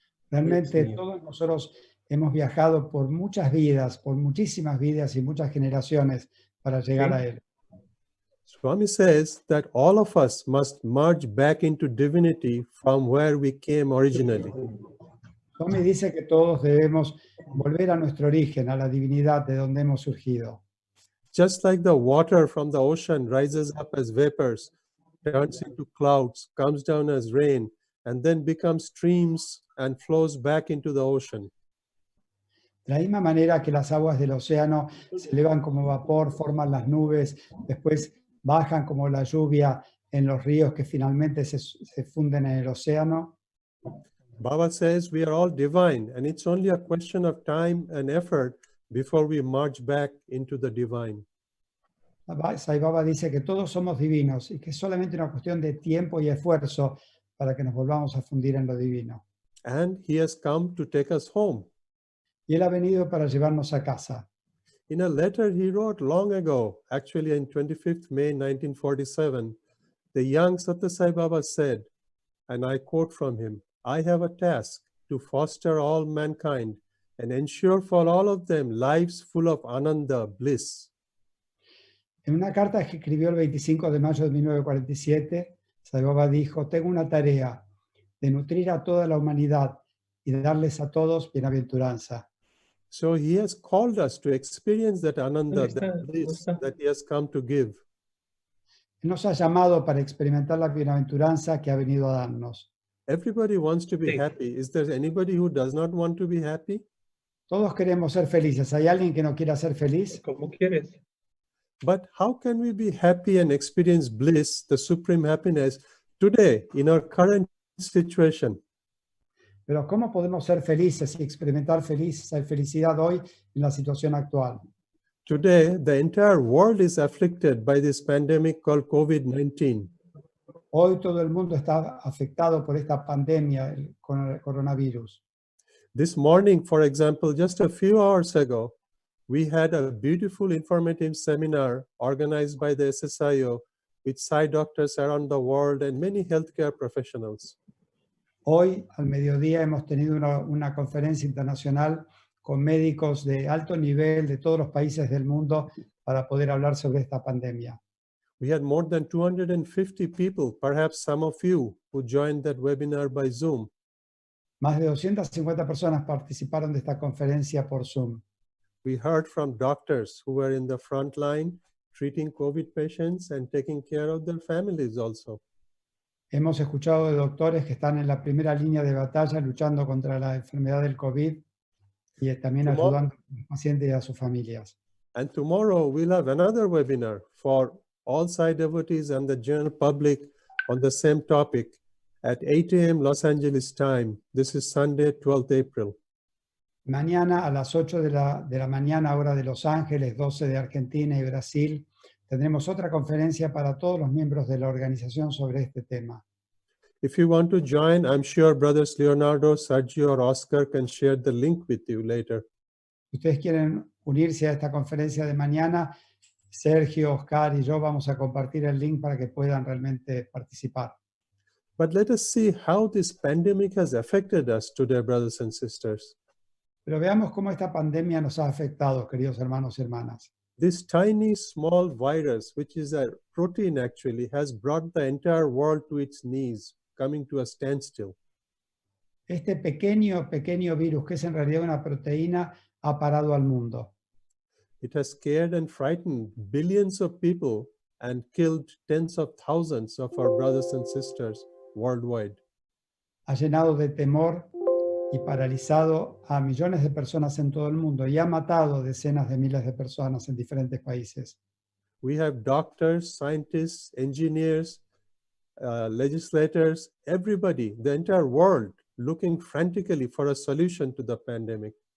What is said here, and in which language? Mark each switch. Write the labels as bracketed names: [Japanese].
[Spanish] Realmente Sí. todos nosotros hemos viajado por muchas vidas, por muchísimas vidas y muchas generaciones para llegar a él. [English] Swami says that all of us must merge back into divinity from where we came originally. [Spanish] Swami dice que todos debemos volver a nuestro origen, a la divinidad de donde hemos surgido. [English] Just like the water from the ocean rises up as vapors, turns into clouds, comes down as rain, and then becomes streams and flows back into the ocean. [Spanish] De la misma manera que las aguas del océano se elevan como vapor, forman las nubes, después bajan como la lluvia en los ríos que finalmente se funden en el océano. [English] Baba says we are all divine, and it's only a question of time and effort before we merge back into the divine. [Spanish] Sai Baba dice que todos somos divinos y que es solamente una cuestión de tiempo y esfuerzo para que nos volvamos a fundir en lo divino. [English] And he has come to take us home. [Spanish] Y él ha venido para llevarnos a casa. [English] In a letter he wrote long ago, actually on 25th May 1947, the young Sathya Sai Baba said, and I quote from him, "I have a task to foster all mankind and ensure for all of them lives full of ananda, bliss." [Spanish] En una carta que escribió el 25 de mayo de 1947, Sai Baba dijo, tengo una tarea de nutrir a toda la humanidad y de darles a todos bienaventuranza. [English] So he has called us to experience that ananda, that bliss that he has come to give. [Spanish] Él nos ha llamado para experimentar la bienaventuranza que ha venido a darnos. [English] Everybody wants to be happy. Is there anybody who does not want to be happy? [Spanish] Todos queremos ser felices. ¿Hay alguien que no quiera ser feliz? Como quieres. [English] But how can we be happy and experience bliss, the supreme happiness, today in our current situation? [Spanish] Pero ¿cómo podemos ser felices y experimentar felicidad hoy en la situación actual? [English] Today, the entire world is afflicted by this pandemic called COVID-19. [Spanish] Hoy todo el mundo está afectado por esta pandemia con el coronavirus. [English] This morning, for example, just a few hours ago, we had a beautiful informative seminar organized by the SSIO with Sai doctors around the world and many healthcare professionals. [Spanish] Hoy, al mediodía, hemos tenido una conferencia internacional con médicos de alto nivel de todos los países del mundo para poder hablar sobre esta pandemia. [English] We had more than 250 people, perhaps some of you, who joined that webinar by Zoom. [Spanish] Más de 250 personas participaron de esta conferencia por Zoom. [English] We heard from doctors who were in the front line treating COVID patients and taking care of their families also. [Spanish] Hemos escuchado de doctores que están en la primera línea de batalla luchando contra la enfermedad del COVID y también ayudando a los pacientes y a sus familias. [English] And tomorrow we'll have another webinar for all Sai devotees and the general public on the same topic at 8 a.m. Los Angeles time. This is Sunday, 12th April. [Spanish] Mañana a las 8 de la mañana, hora de Los Ángeles, 12 de Argentina y Brasil, tendremos otra conferencia para todos los miembros de la organización sobre este tema. [English] If you want to join, I'm sure brothers Leonardo, Sergio, or Oscar can share the link with you later. [Spanish] Si ustedes quieren unirse a esta conferencia de mañana, Sergio, Oscar y yo vamos a compartir el link para que puedan realmente participar. [English] But let us see how this pandemic has affected us today, brothers and sisters. [Spanish] Pero veamos cómo esta pandemia nos ha afectado, queridos hermanos y hermanas. [English] This tiny, small virus, which is a protein actually, has brought the entire world to its knees, coming to a standstill. [Spanish] Este pequeño virus, que es en realidad una proteína, ha parado al mundo. [English] It has scared and frightened billions of people and killed tens of thousands of our brothers and sisters worldwide. [Spanish] Ha llenado de temor y paralizado a millones de personas en todo el mundo y ha matado decenas de miles de personas en diferentes países. [English] We have doctors, scientists, engineers, legislators, everybody, the entire world, looking frantically for a solution to the pandemic.